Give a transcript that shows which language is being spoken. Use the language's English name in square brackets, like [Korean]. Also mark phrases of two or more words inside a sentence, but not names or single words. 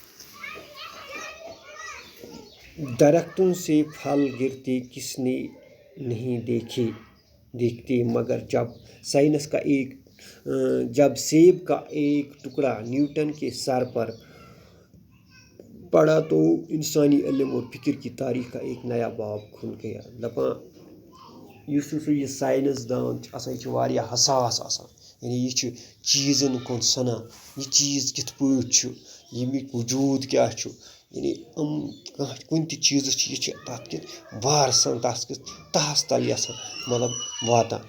[Urdu] درختوں سے پھل گرتے کس نے نہیں دیکھتے، مگر جب سیب کا ایک ٹکڑا نیوٹن کے سر پر پڑا تو انسانی علم اور فکر کی تاریخ کا ایک نیا باب کھل گیا۔ [Kashmiri] دپان یُس یہ سائنس دان آسان یہ واریاہ حساس آسان، یعنی یہ چیزن کُن سنان، یہ چیز کت پٲٹھۍ یمیُک وجوٗد کیاہ چھُ، یعنی کُنہِ تہِ چیٖزس چھِ یہِ چھِ تَتھ کِتھ وارٕ سان تَتھ کِتھ تہس تل یژھان مطلب واتان۔